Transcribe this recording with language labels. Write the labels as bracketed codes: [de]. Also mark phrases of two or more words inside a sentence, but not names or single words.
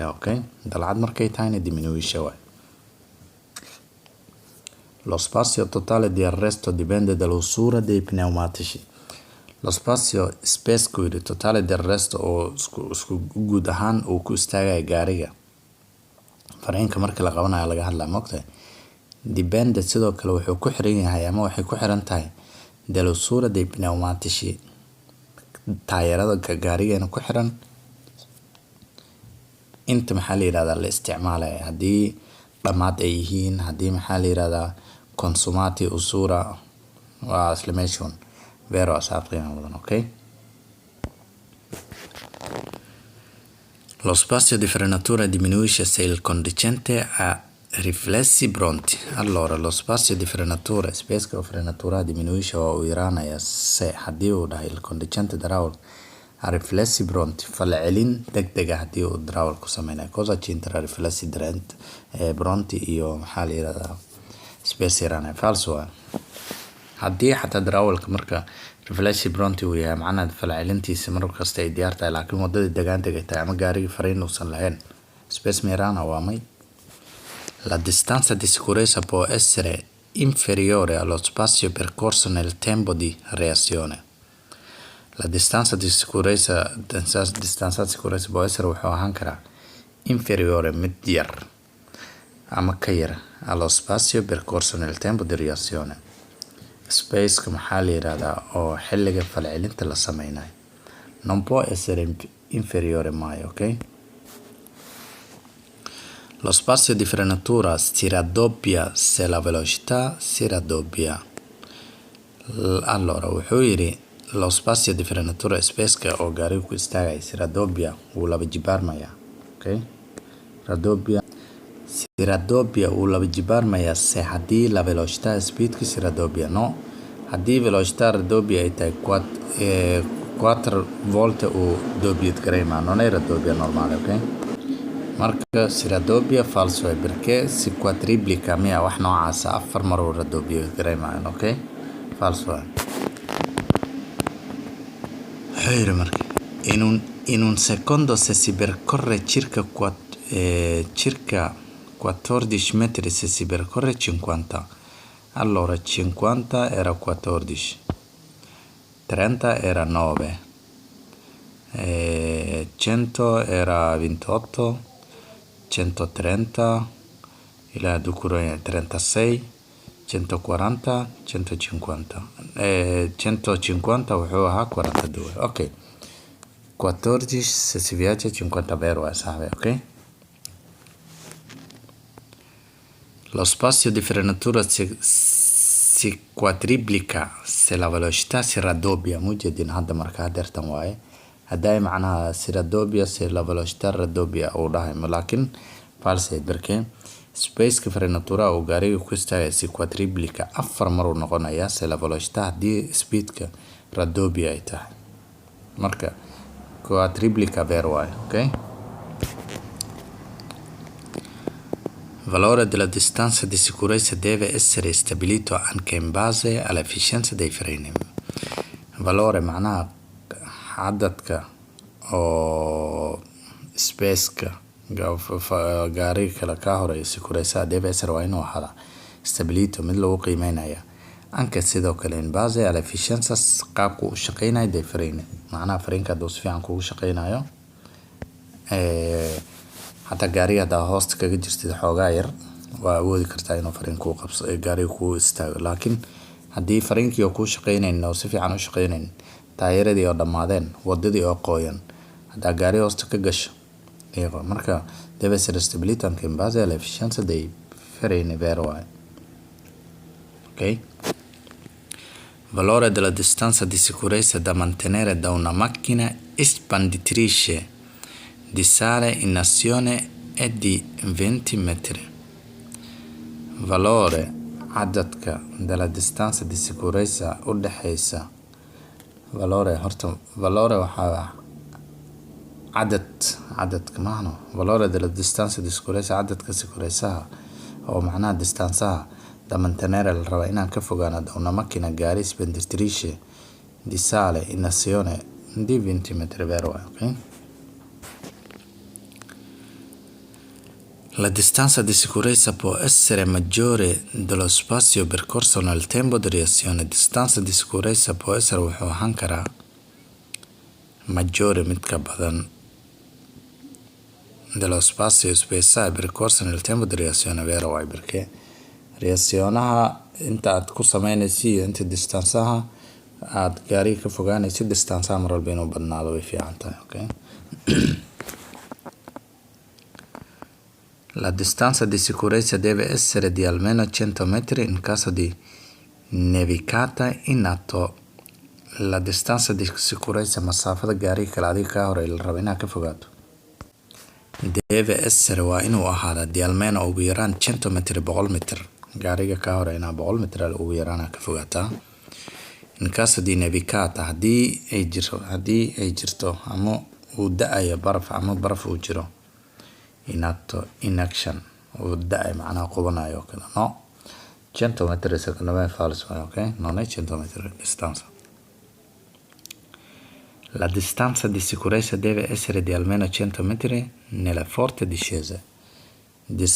[so] Ok, dalcad markay tahayna diminuisce waay. [it] Lo spazio totale di arresto dipende dall'usura dei pneumatici. Lo spazio [so] spaceka [it] totale di arresto [so] oo isku guud ahaan uu ku istaagay gaariga fariinka marka la qabanayo laga hadlaa moogtahay dipende sidoo kale wuxuu ku xiran yahay ama waxay ku xiran tahay [it] dall'usura dei pneumatici [so] taayirada gaarigeena ku xiran inta maxaa la yiraahdaa la isticmaalaya haddii dhammaad ay yihiin haddii maxaa la yiraahdaa [it] consumati usura [so] waa isla meeshan vero asabto qiimaha badan. [it] Ok, lo spazio di frenatura diminuisce se il conducente ha riflessi pronti. Allora lo spazio di frenatura [so] spaceka oo [it] frenatura diminuisce [so] oo uu yaraanaya se haddii uu dhahay [it] il conducente [so] darawal [it] ha riflessi pronti [so] falcelin degdeg ah haddii uu darawal ku sameynayo [it] cosa c'entra riflessi pronti [so] iyo maxaa la yiraahdaa space yaraanaya. falso haddii xataa darawalka marka [it] riflessi pronti [so] uu yahay macnaha falcelintiisa mar kasta ay diyaar tahay laakiin wadada degaan degay tahay ama gaariga fariin uusan lahayn space ma yaraana waa may. [it] La distanza di sicurezza può essere inferiore allo spazio percorso nel tempo di reazione. La distanza di sicurezza può essere [so] wuxuu ahaan karaa [it] inferiore [so] mid yar ama ka yar [it] allo spazio percorso nel tempo di reazione. [so] Spaceka maxaa la yiraahdaa oo xilliga falcelinta la sameynayo. [it] Non può essere inferiore mai, ok? Lo spazio di frenatura si raddoppia se la velocità si raddoppia. Allora, [so] wuxuu yidhi [it] lo spazio di frenatura [so] spaceka oo gaarigu ku istaagaya [it] si raddoppia [so] wuu laba jibaarmaya, ok? [it] Si raddoppia [so] wuu laba jibaarmaya [it] se haddii la velocità speedka si raddoppia. [so] No, haddii [it] velocità raddoppia [so] ay tahay 4 volte uu doppiet gareymaa, [it] non è raddoppia normale, ok? [so] Marka [it] si raddoppia falso è perché si quadriplica [so] miya wax noocaasa 4 mar uu raddoppia gareymayan, ok? [it] Falso è. Marca. In un secondo se si percorre circa 14 metri, se si percorre 50. Allora 50 era 14, 30 era 9, 100 era 28, 130, il ducuro è 36, 140, 150. [so] 150 wuxuu ahaa 42. Ok. [it] 14 se si viaggia 50 vero è sabe, ok? Lo spazio di frenatura si quadriplica se la velocità si raddoppia. [so] Mujeedin hadda marka hadeertan waaye hadday macnaha [it] si raddoppia se la velocità raddoppia [so] uu dhahay, laakiin false perché spaceka frenatura uu gaariga ku istaagaya [it] si quadriplica [so] 4 mar uu noqonaya [it] se la velocità [so] haddii speedka raddoppia ay tahay. Marka [it] quadriplica vero [so] waaye, ok? [it] Valore della distanza di sicurezza deve essere stabilito anche in base all'efficienza dei freni. [so] Valore macnaha cadadka oo spaceka gaariga kale ka horeeya [it] sicurezza deve essere [so] waa inuu ahaada stabilito mid lagu qiimeynaya anche sidoo kale [it] in base all'efficienza [so] qaabku u shaqeynayo [it] dei freni. [so] Macnaha freenka hadduu si fiican kugu shaqeynayo hataa gaariga haddaa hoosta kaga jirtid xoogaa yar waa awoodi kartaa inuu fareen kuu qabso gaariga kuu istaago. Laakiin haddii fareenkii oo kuu shaqeynayn oo si fiican u shaqeynayn, taayiradii oo dhammaadeen, wadadii oo qoyan, haddaa gaari hoosta ka gasho marka [it] deve essere stabilito anche in base all'efficienza dei freni, [so] vero waaye, ok? [it] Valore della distanza di sicurezza da mantenere da una macchina espanditrice di sale in azione è di 20 metri. Valore cadadka della distanza di sicurezza [so] u dhaxaysa [it] valore [so] waxaa cadadka maahno [it] valore della distanza di sicurezza cadadka sicurezzaha [so] oo macnaha distansaha [it] da mantenere [so] la raba inaan ka fogaano [it] da una macchina gaari espanditrice di sale in azione di 20 metri, vero, ok? La distanza di sicurezza può essere maggiore dello spazio percorso nel tempo di reazione. Distanza di sicurezza può essere [so] wuxuu ahaan karaa maggiore mid ka badan [it] dello spazio [so] spaceaha [it] percorso nel tempo di reazione, [so] vero waaye, perché reazionaha inta aad ku sameynaysid iyo inta distansaha aad gaariga ka fogaanaysid distansaha mar walba inuu badnaado way fiican tahay, ok? [it] La distanza di sicurezza deve essere di almeno 100 metri in caso di nevicata in atto. La distanza di sicurezza [so] masaafada gaariga kale adiga kaa horeeya la raba inaad ka fogaato [it] deve essere [so] waa inuu ahaada [it] di almeno [so] ugu yaraan 100 metri 100 metr. Gaariga kaa horeeya inaad 100 metr ugu yaraan aad ka fogaataa. [it] In caso di nevicata [so] haddii ay jirto ama uu da-ayo baraf ama baraf uu jiro [it] in atto, [en] in action, [so] uu da-ayo macnaha qubanayo kale. [it] No, 100 metri secondo me è falso, ok? Non è 100 metri distanza. La distanza di sicurezza deve essere di almeno 100 metri nelle forti discese.